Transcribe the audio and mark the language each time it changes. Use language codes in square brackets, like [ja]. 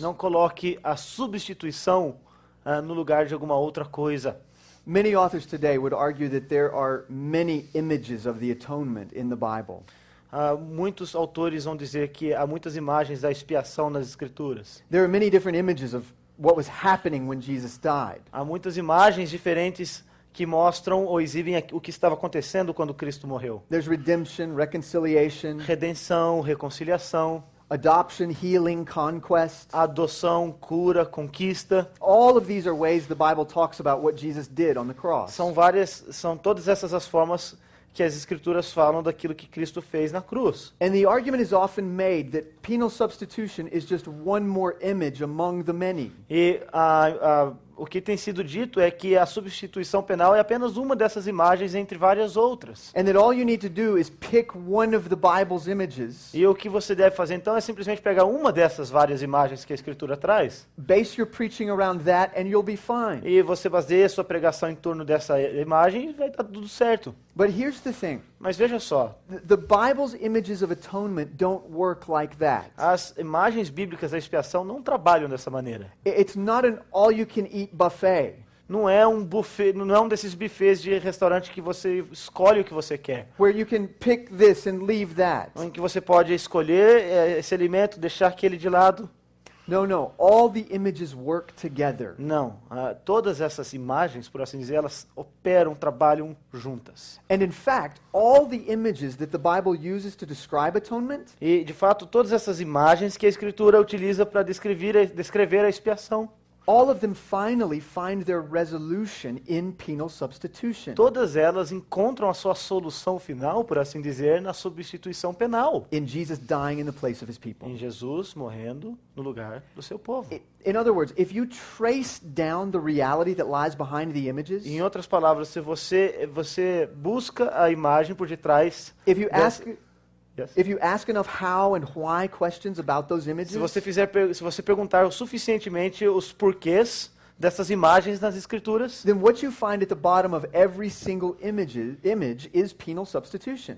[pt] Não coloque a substituição no lugar de alguma outra coisa. [en] Many authors today would argue that there are many images of the atonement in the Bible. [pt] Muitos autores vão dizer que há muitas imagens da expiação nas Escrituras. [en] There are many different images of what was happening when Jesus died. [pt] Há muitas imagens diferentes que mostram ou exibem o que estava acontecendo quando Cristo morreu. [en] There's redemption, reconciliation, [pt] Redenção, reconciliação, [en] adoption, healing, conquest. [pt] adoção, cura, conquista. [en] All of these are ways the Bible talks about what Jesus did on the cross. [pt] São todas essas as formas que as Escrituras falam daquilo que Cristo fez na cruz. [en] And the argument is often made that penal substitution is just one more image among the many. [pt] E o que tem sido dito é que a substituição penal é apenas uma dessas imagens entre várias outras. [en] And that all you need to do is pick one of the Bible's images, [pt] E o que você deve fazer então é simplesmente pegar uma dessas várias imagens que a Escritura traz [en] base your preaching around that, and you'll be fine. [pt] e você baseia a sua pregação em torno dessa imagem e vai estar tudo certo. [en] But here's the thing. [pt] Mas veja só, [en] The Bible's images of atonement don't work like that. [pt] as imagens bíblicas da expiação não trabalham dessa maneira. [en] It's not an all-you-can-eat buffet [pt] Não é um buffet, não é um desses buffets de restaurante que você escolhe o que você quer. [en] where you can pick this and leave that. [pt] Em que você pode escolher esse alimento, deixar aquele de lado. [en] No. All the images work together. [pt] Não. Todas essas imagens, por assim dizer, elas operam, trabalham juntas. [en] And in fact, all the images that the Bible uses to describe atonement, [pt] E, de fato, todas essas imagens que a Escritura utiliza para descrever a expiação, [en] all of them finally find their resolution in penal substitution, [pt] todas elas encontram a sua solução final, por assim dizer, na substituição penal. [en] in Jesus dying in the place of his people. [pt] Em Jesus morrendo no lugar do seu povo. [en] In other words, if you trace down the reality that lies behind the images, [pt] Em outras palavras, se você busca a imagem por detrás, [en] if you ask Yes. if you ask enough how and why questions about those images, [pt] se você perguntar o suficientemente os porquês dessas imagens nas escrituras, [en] then what you find at the bottom of every single image is penal substitution.